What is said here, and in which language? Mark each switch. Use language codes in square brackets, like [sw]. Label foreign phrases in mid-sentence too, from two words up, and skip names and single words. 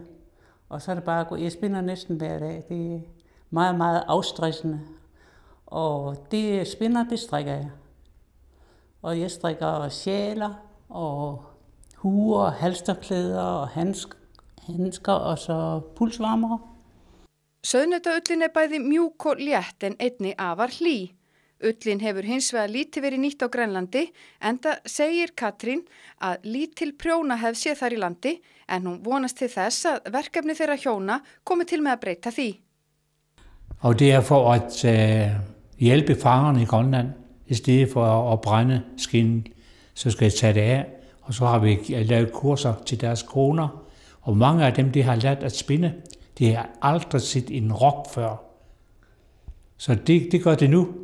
[da] Og så er det bare at gå. Jeg spinder næsten hver dag. Det er meget, meget afstressende. Og det spinder, det strikker jeg. Og jeg strikker sjaler og huer, halsterklæder og handsker og så pulsvarmere. [is] Sauðnautaullin bæði mjúk og létt en einnig afar hlý. Ullin hefur hins vegar lítið verið nýtt á Grænlandi, enda segir Katrín að lítil prjónahefð sé þar í landi, en hún vonast til þess að verkefni þeirra hjóna komi til með að breyta því. [da] Og det er for at hjælpe fangerne i Grønland, i stedet for at brænde skinnen, så skal jeg tage det af. Og så har vi lavet kurser til deres koner, og mange af dem, de har lært at spinde. De har aldrig set en rok før. Så det gør det nu.